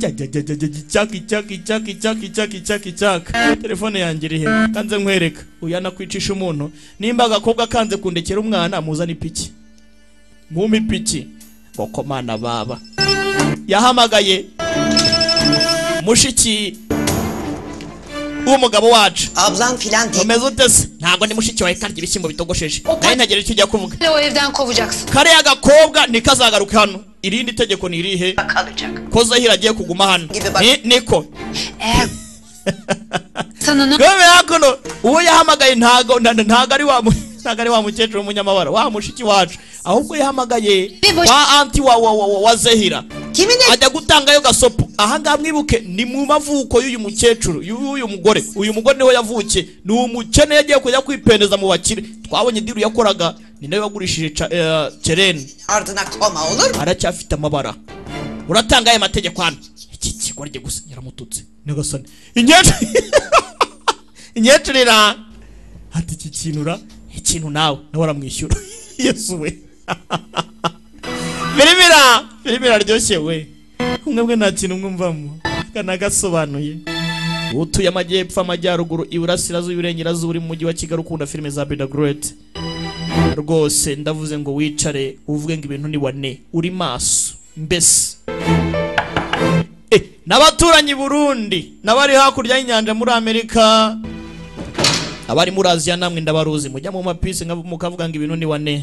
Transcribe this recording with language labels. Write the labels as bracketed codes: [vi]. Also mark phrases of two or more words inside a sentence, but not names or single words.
[rw] cyaki telefone yanjye iri he kanze nkwereka uyana kwicisha umuntu nimba agakobwa kanze kundekera umwana muzana ipiki mumi piki gokomana baba yahamagaye mushiki umugabo wacu [tr] ablan filan değil. [rw] Umeze utese ntago ni mushiki wawe karya ibishyimbo bitogosheje naye ntagera icyo ujya kuvuga [tr] O evden kovacaksın. [rw] kariya gakobwa nikazagaruka hano irindi tegeko ni irihe ko Zahira agiye kuguma hano niko Gome hakuno uwo yahamagaye ntago ari wa mukecuru w'umunyamabara wa mushiki wacu ahubwo yahamagaye wa anti wa Zahira ajya gutangayo gasopo aha ngaha mwibuke ni mu mavuko y'uyu mukecuru y'uyu mugore niho yavukiye ni umukene yagiye kujya kwipendeza mu bakire twabonye diru yakoraga ni nawe wagurishije Kereni [tr] ardına koma olur [rw] aracyafite amabara uratanga aya mategeko hano iki kigorye gusa yaramututse nyagasani inyecurira ati iki kinura ikintu nawe waramwishyura Yesu we Birimira ryoshye we umwe nta kintu mwumvamo kana gasobanuye utuye amajyepfo amajyaruguru iburasirazuba iburengerazuba uri mu mujyi wa Kigali ukunda filime za Beda Great rwose ndavuze ngo wicare uvuge ngo ibintu ni wane uri maso mbese n'abaturanyi Burundi n'abari hakurya y'inyanja muri Amerika abari muri Aziya namwe ndabaruzi mujya mu mapisi mukavuga ngo ibintu ni wane